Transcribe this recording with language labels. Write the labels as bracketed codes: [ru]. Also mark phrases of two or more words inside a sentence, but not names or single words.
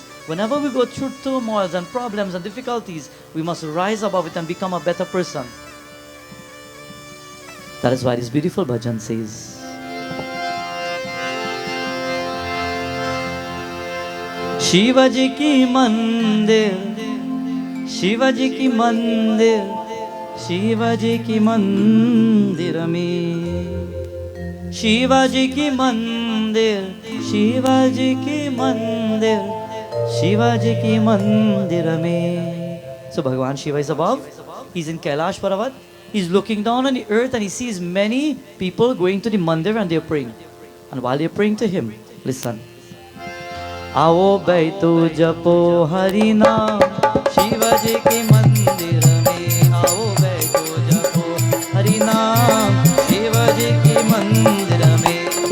[en] Whenever we go through turmoils and problems and difficulties, we must rise above it and become a better person. That is why this beautiful bhajan says, [hi] शिवाजी की मंदिर, शिवाजी की मंदिर, शिवाजी की मंदिर में, शिवाजी की मंदिर, शिवाजी की मंदिर, शिवाजी की मंदिर में, [en] Shivaji ki mandir, Shivaji ki mandir, Shivaji ki mandir mein. So Bhagavan Shiva is above. He's in Kailash Parvat. He's looking down on the earth and he sees many people going to the mandir and they're praying. And while they're praying to him, listen. [hi] आओ बैठो जपो हरि नाम, शिवाजी की मंदिर में. आओ बैठो जपो हरि नाम, शिवाजी की मंदिर में.